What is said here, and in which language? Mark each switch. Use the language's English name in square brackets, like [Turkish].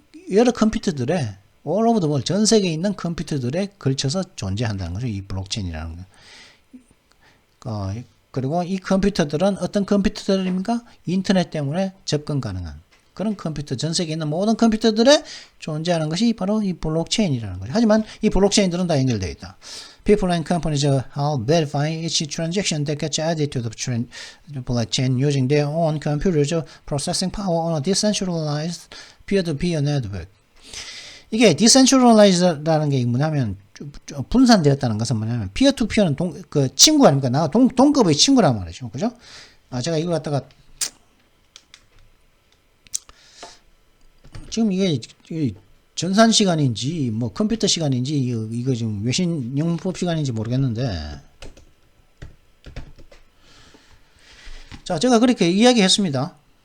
[Korean] 여러 컴퓨터들의 [English] all over the world [Korean] 전 세계에 있는 컴퓨터들에 걸쳐서 존재한다는 거죠. 이 블록체인이라는 거. 그리고 이 컴퓨터들은 어떤 컴퓨터들입니까? 인터넷 때문에 접근 가능한 그런 컴퓨터, 전 세계에 있는 모든 컴퓨터들에 존재하는 것이 바로 이 블록체인이라는 거죠. 하지만 이 블록체인들은 다 연결되어 있다. [English] People and companies are verifying each transaction that gets added to the blockchain using their own computers processing power on a decentralized peer-to-peer network. [Korean] 이게 decentralized라는 게 뭐냐면 분산되었다는 것은 뭐냐면 피어2피어는 그 친구 아닙니까? 나 동급의 친구란 말이죠. 그죠? 제가 이걸 갖다가 지금 이게 전산 시간인지 뭐 컴퓨터 시간인지 이거 지금 외신 영문법 시간인지 모르겠는데 자 제가 그렇게 이야기했습니다.